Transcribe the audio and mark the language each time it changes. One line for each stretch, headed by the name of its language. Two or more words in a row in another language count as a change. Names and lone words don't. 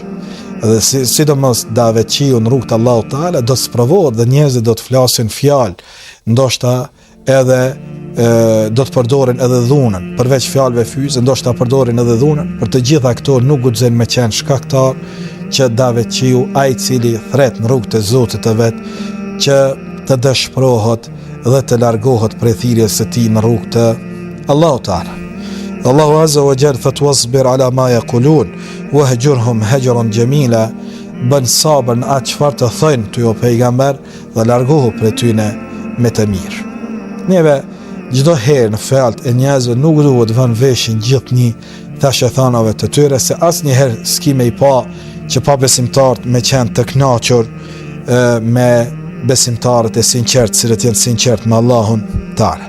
Albanian: Dhe sidomos daveqiu në rrugë të Allahu Teala do të provohet dhe njerëzit do të flasin fjalë, ndoshta edhe do të përdorin edhe dhunën, përveç fjalëve fyze, ndoshta përdorin edhe dhunën. Për të gjitha këto nuk guxojnë me qenë shkaktar që daveqiu, ai cili thret në rrugë të Zotit të vet, që të dëshpërohet dhe të largohet prej thirrjes së tij në rrugë të Allahu Teala.
Arabic: الله عز وجل thot واصبر على ما يقولون واهجرهم هجرا جميلا,
Albanian: bën sabër në atë çfarë të thojnë ty o pejgamber dhe largohu prej tyne me të mirë. Neve çdo herë në fjalët e njerëzve nuk duhet vënë veshin gjithnjë ta shejtanëve të tyre, se asnjëherë s'ki me i pa që pa besimtarët me qenë të kënaqur me besimtarët e sinqertë, cilët janë sinqertë me Allahun Teala.